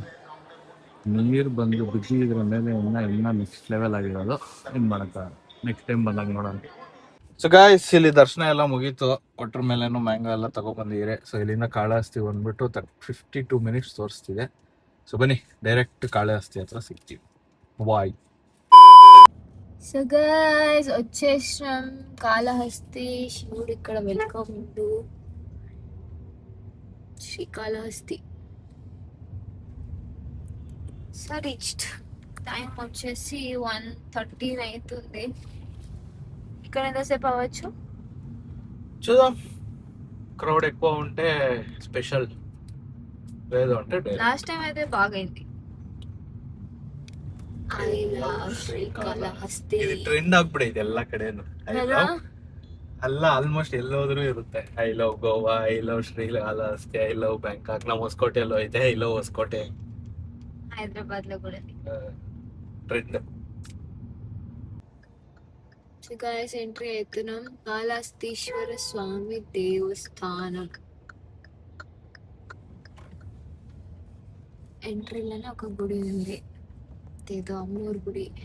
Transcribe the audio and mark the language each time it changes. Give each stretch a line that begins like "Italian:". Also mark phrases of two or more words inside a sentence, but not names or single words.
Kannada: ನೀರು ಬಂದು ಬಿದ್ದಿದ್ರ ಮೇಲೆ ಇನ್ನೂ
English: next level
Kannada: ಆಗಿರೋದು. ಏನು ಮಾಡೋಕ್ಕಾಗಲ್ಲ,
English: next time
Kannada: ಬಂದಾಗ ನೋಡೋಣ.
English: so guys,
Kannada: ಇಲ್ಲಿ ದರ್ಶನ ಎಲ್ಲ ಮುಗೀತು. ಕೊಟ್ರ ಮೇಲೇನು ಮ್ಯಾಂಗೋ ಎಲ್ಲ ತಗೊಬಂದಿದ್ದೀರಿ. ಸೊ ಇಲ್ಲಿಂದ ಕಾಳಹಸ್ತಿ ಬಂದ್ಬಿಟ್ಟು 52 ಮಿನಿಟ್ಸ್ ತೋರಿಸ್ತಿದೆ. ಸೊ ಬನ್ನಿ, ಡೈರೆಕ್ಟ್ ಕಾಳಹಸ್ತಿ ಹತ್ರ ಸಿಗ್ತೀವಿ. ಬಾಯ್.
English: so guys
Telugu: వచ్చేసాం కాళహస్తి. శివుడు ఇక్కడ
English: welcome to Srikalahasti. so reached.
Telugu: టైం వచ్చేసి 1:13 అవుతుంది. ఇక్కడ ఎంతసేపు అవ్వచ్చు చూద్దాం. క్రౌడ్ ఎక్కువ ఉంటే స్పెషల్, లేదు అంటే
English: last time
Telugu: అయితే బాగైంది.
Kannada: ಶ್ರೀಕಾಳಹಸ್ತಿ ಇದು ಟ್ರೆಂಡ್ ಆಗ್ಬಿಡೈತೆ ಎಲ್ಲ ಕಡೆನು. ಅಲ್ಲ, ಆಲ್ಮೋಸ್ಟ್ ಎಲ್ಲೋದ್ರೂ ಇರುತ್ತೆ.
English: I love Goa, I love Srikalahasti, I love Bangkok.
Kannada: ನಮ್ಮ ಹೊಸಕೋಟೆಯಲ್ಲೂ ಐತೆ
English: I love Hosakote.
Telugu: హైదరాబాద్ లో కూడా ట్రెండ్. గైస్ ఎంట్రీ అవుతున్నాం. కాళహస్తీశ్వర స్వామి దేవస్థానం ఎంట్రీలోనే ఒక గుడి ఉంది, ఏదో అమ్మోరు గుడి.